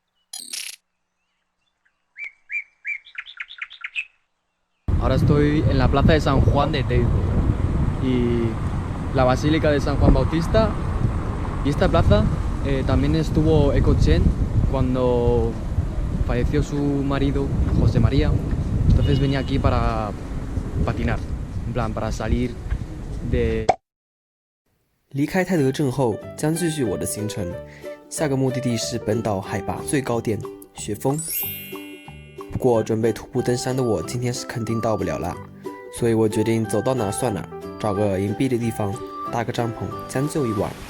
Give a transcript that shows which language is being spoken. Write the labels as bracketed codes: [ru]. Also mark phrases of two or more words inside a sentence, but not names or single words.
[es] Ahora estoy en la plaza de San Juan de Teibo y la Basílica de San Juan Bautista. Y esta plaza también estuvo Echo Chen cuando falleció su marido, José María. Entonces venía aquí para patinar. en plan para salir de [zh] 离开泰德镇后，将继续我的行程。下个目的地是本岛海拔最高点雪峰。不过准备徒步登山的我，今天是肯定到不了啦，所以我决定走到哪儿算哪儿，找个隐蔽的地方搭个帐篷，将就一晚。